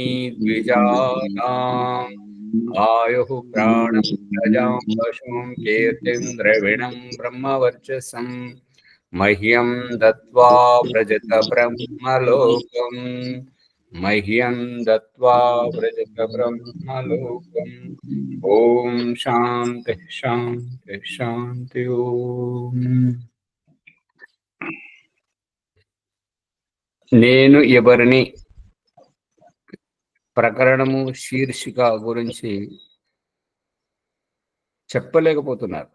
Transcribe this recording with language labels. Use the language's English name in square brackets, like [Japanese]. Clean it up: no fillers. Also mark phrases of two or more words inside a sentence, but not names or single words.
[Sanskrit] द्विजानाम् आयुः प्राणं प्रजां पशुं कीर्तिं द्रविणं ब्रह्मवर्चसं मह्यं दत्त्वा व्रजत ब्रह्मलोकम् मह्यं दत्त्वा व्रजत ब्रह्मलोकम् ఓం శాంతి శాంతి శాంతి ఓం. [Telugu] నేను ఎవరిని ప్రకరణము శీర్షిక గురించి చెప్పలేకపోతున్నారు.